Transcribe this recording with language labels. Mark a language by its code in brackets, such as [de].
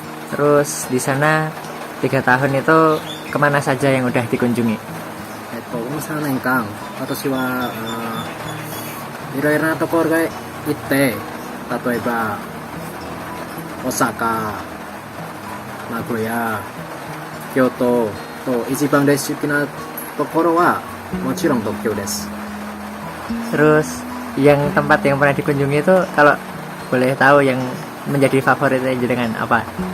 [id] Terus di sana 3 tahun itu kemana saja yang udah dikunjungi? [ja] この3年間、私はいろいろなところへ行って、例えば大阪、名古屋、京都と一番大好きなところはもちろん東京です。 [id] Terus yang tempat yang pernah dikunjungi itu kalau boleh tahu yang menjadi favoritnya dengan apa?